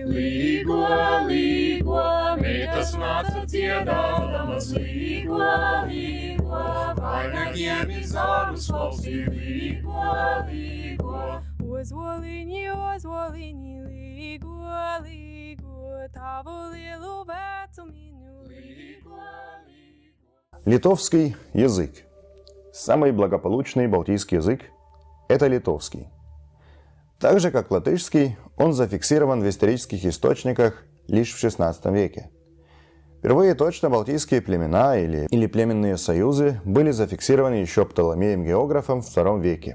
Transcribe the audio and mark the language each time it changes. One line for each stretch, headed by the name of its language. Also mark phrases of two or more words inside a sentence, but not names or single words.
Latvian: Līgo, līgo, tas nāca dziedādamas līgo, līgo, vainagiem izārus Latviju. Līgo, līgo, ozoliņi, līgo, līgo, tavu lielu vecumiņu. Līgo, līgo.
Russian: Литовский язык. Самый благополучный балтийский язык – это литовский. Так же, как латышский, он зафиксирован в исторических источниках лишь в XVI веке. Впервые точно балтийские племена или племенные союзы были зафиксированы еще Птоломеем-географом в II веке.